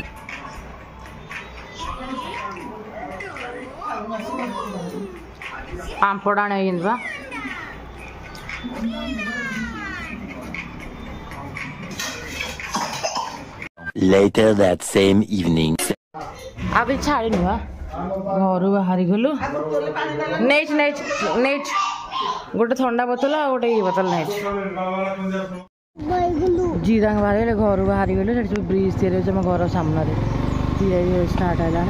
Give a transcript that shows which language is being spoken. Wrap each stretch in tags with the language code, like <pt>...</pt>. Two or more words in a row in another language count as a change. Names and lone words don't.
<or>ପାମ୍ପଡ଼ ଆଣିବା</or> <en>Later that same evening.</en> <or>ଆବେ ଛାଡ଼ିନୁ ବା ଘରୁ ବାହାରି ଗଲୁ। ନେଇଛି ନେଇଛି ନେଇଛି ଗୋଟେ ଥଣ୍ଡା ବୋତଲ ଆଉ ଗୋଟେ ଇଏ ବୋତଲ ନେଇଛି। ଜିରାଙ୍ଗ ବାହାରିଗଲେ ଘରୁ ବାହାରି ଗଲେ। ସେଠି ସବୁ ବ୍ରିଜ୍ ତିଆରି ହେଉଛି ଆମ ଘର ସାମ୍ନାରେ, ତିଆରି ଷ୍ଟାର୍ଟ ହେଲାଣି।</or>